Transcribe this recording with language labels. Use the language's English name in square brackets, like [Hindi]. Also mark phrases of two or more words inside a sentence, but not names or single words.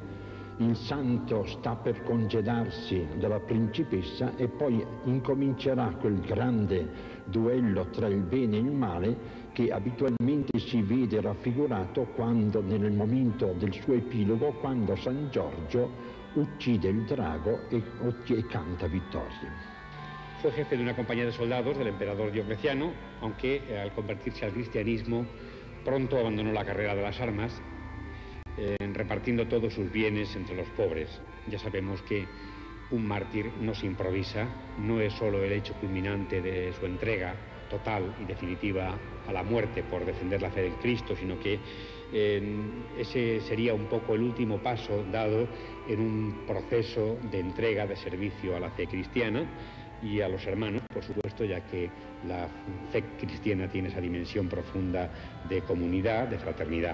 [Italian] Il santo sta per congedarsi dalla principessa e poi incomincerà quel grande duello tra il bene e il male che abitualmente si vede raffigurato quando, nel momento del suo epilogo, quando San Giorgio uccide [Spanish] el drago y canta victoria. Fue jefe de una compañía de soldados del emperador Diocleciano, aunque al convertirse al cristianismo pronto abandonó la carrera de las armas, repartiendo todos sus bienes entre los pobres. Ya sabemos que un mártir no se improvisa, no es solo el hecho culminante de su entrega total y definitiva a la muerte por defender la fe del Cristo, sino que ese sería un poco el último paso dado en un proceso de entrega, de servicio a la fe cristiana y a los hermanos, por supuesto, ya que la fe cristiana tiene esa dimensión profunda de comunidad, de fraternidad.